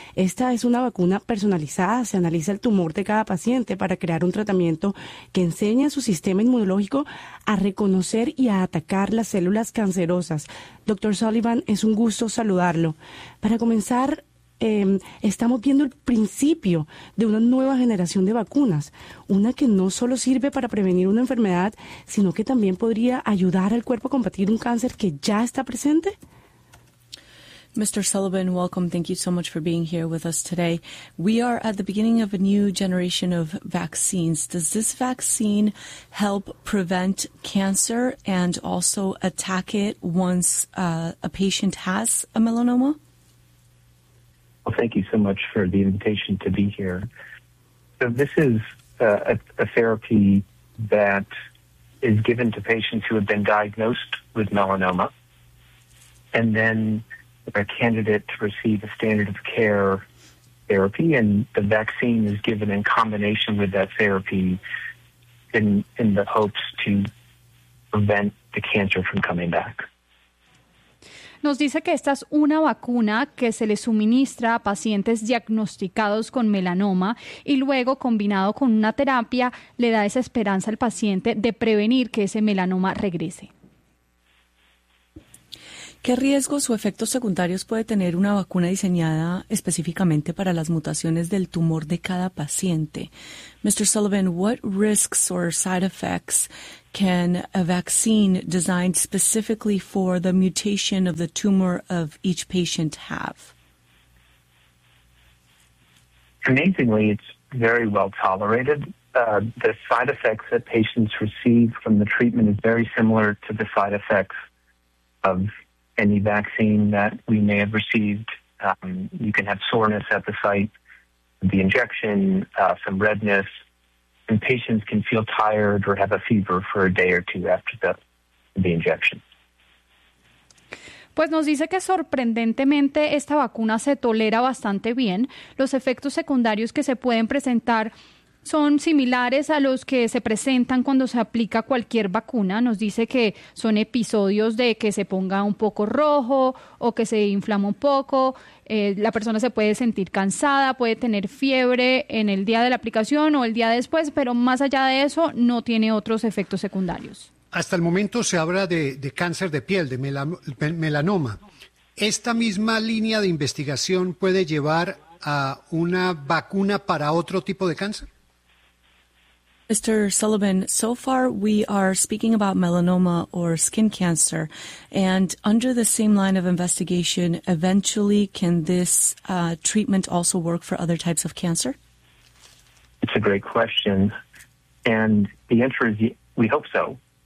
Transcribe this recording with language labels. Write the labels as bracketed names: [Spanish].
[Spanish] Esta es una vacuna personalizada, se analiza el tumor de cada paciente para crear un tratamiento que enseñe a su sistema inmunológico a reconocer y a atacar las células cancerosas. Doctor Sullivan, es un gusto saludarlo. Para comenzar, estamos viendo el principio de una nueva generación de vacunas, una que no solo sirve para prevenir una enfermedad, sino que también podría ayudar al cuerpo a combatir un cáncer que ya está presente. [English] Mr. Sullivan, welcome. Thank you so much for being here with us today. We are at the beginning of a new generation of vaccines. Does this vaccine help prevent cancer and also attack it once a patient has a melanoma? Well, thank you so much for the invitation to be here. So this is a therapy that is given to patients who have been diagnosed with melanoma, and then a candidate to receive a standard of care therapy, and the vaccine is given in combination with that therapy in the hopes to prevent the cancer from coming back. [Spanish] Nos dice que esta es una vacuna que se le suministra a pacientes diagnosticados con melanoma y luego, combinado con una terapia, le da esa esperanza al paciente de prevenir que ese melanoma regrese. ¿Qué riesgos o efectos secundarios puede tener una vacuna diseñada específicamente para las mutaciones del tumor de cada paciente? [English] Mr. Sullivan, what risks or side effects can a vaccine designed specifically for the mutation of the tumor of each patient have? Amazingly, it's very well tolerated. The side effects that patients receive from the treatment is very similar to the side effects of any vaccine that we may have received. You can have soreness at the site of the injection, some redness, and patients can feel tired or have a fever for a day or two after the injection. [Spanish] Pues nos dice que sorprendentemente esta vacuna se tolera bastante bien. Los efectos secundarios que se pueden presentar son similares a los que se presentan cuando se aplica cualquier vacuna. Nos dice que son episodios de que se ponga un poco rojo o que se inflama un poco. La persona se puede sentir cansada, puede tener fiebre en el día de la aplicación o el día después, pero más allá de eso, no tiene otros efectos secundarios. Hasta el momento se habla de cáncer de piel, de melanoma. ¿Esta misma línea de investigación puede llevar a una vacuna para otro tipo de cáncer? [English] Mr. Sullivan, so far we are speaking about melanoma or skin cancer, and under the same line of investigation, eventually can this treatment also work for other types of cancer? It's a great question, and the answer is we hope so.